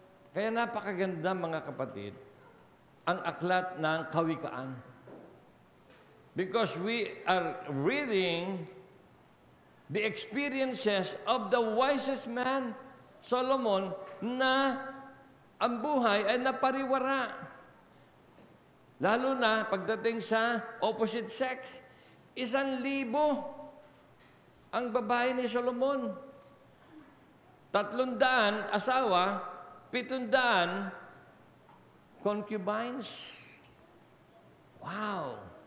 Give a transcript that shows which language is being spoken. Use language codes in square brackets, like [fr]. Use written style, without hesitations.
[tl] Kaya napakaganda, mga kapatid, ang aklat ng Kawikaan. [en] Because we are reading the experiences of the wisest man, Solomon, na [tl] ang buhay ay napariwara. Lalo na pagdating sa [en] opposite sex. [tl] 1,000 ang babae ni Solomon. [en] 300 [tl] asawa, [en] 700 concubines. Wow!